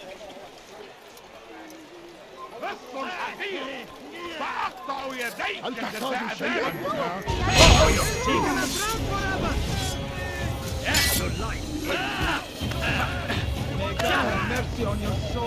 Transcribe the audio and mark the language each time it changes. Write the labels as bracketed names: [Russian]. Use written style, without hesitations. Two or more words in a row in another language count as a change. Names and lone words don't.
[Turkish] Geberecek. [Arabic] لص حقير سأقطع يديك هل تحتاج جزاء شيئا؟ [English] May God have mercy on your soul.